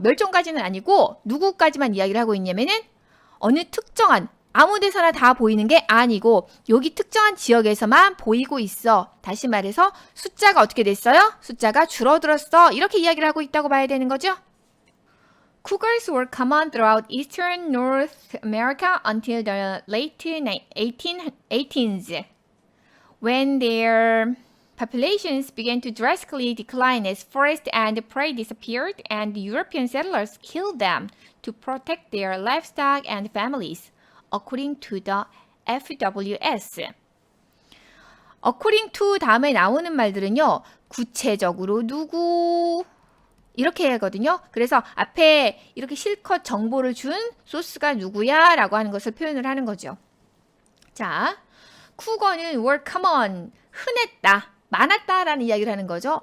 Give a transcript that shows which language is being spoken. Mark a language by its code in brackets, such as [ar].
[ko] 멸종까지는 아니고 누구까지만 이야기를 하고 있냐면은 어느 특정한 아무 데서나 다 보이는 게 아니고 여기 특정한 지역에서만 보이고 있어. 다시 말해서 숫자가 어떻게 됐어요? 숫자가 줄어들었어. 이렇게 이야기를 하고 있다고 봐야 되는 거죠. [en] Cougars were common throughout eastern North America until the late 1800s, when their populations began to drastically decline as forest and prey disappeared and European settlers killed them to protect their livestock and families, according to the FWS. According to [ko] 다음에 나오는 말들은요, 구체적으로 누구 이렇게 하거든요. 그래서 앞에 이렇게 실컷 정보를 준 소스가 누구야 라고 하는 것을 표현을 하는 거죠. 자, 쿠거는 [en] were common, [ko] 흔했다, 많았다라는 이야기를 하는 거죠.